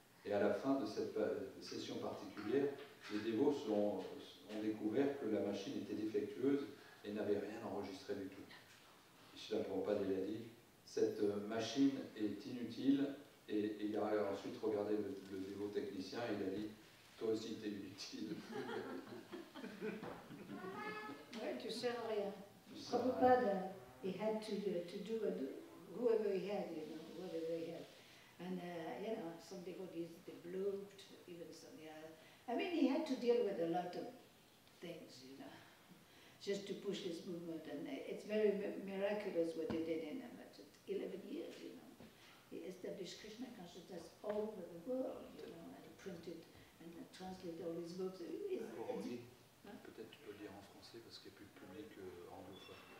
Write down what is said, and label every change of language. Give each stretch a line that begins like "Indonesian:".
French: Et à la fin de cette session particulière, les dévots ont découvert que la machine était défectueuse et n'avait rien enregistré du tout. Srila Prabhupada il a dit, cette machine est inutile, et il a ensuite regardé le dévot technicien et il a dit, toi aussi t'es inutile. Ouais, tu sers à rien.
English: Prabhupada, he had to do whoever he had, whatever he had. And, some devotees, they blooped, even some, I mean, he had to deal with a lot of things, just to push this movement. And it's very miraculous what he did in 11 years, He established Krishna consciousness all over the world, and printed and translated all his books.
French: Peut-être tu peux le dire en français parce qu'il n'y a plus de public anglophone.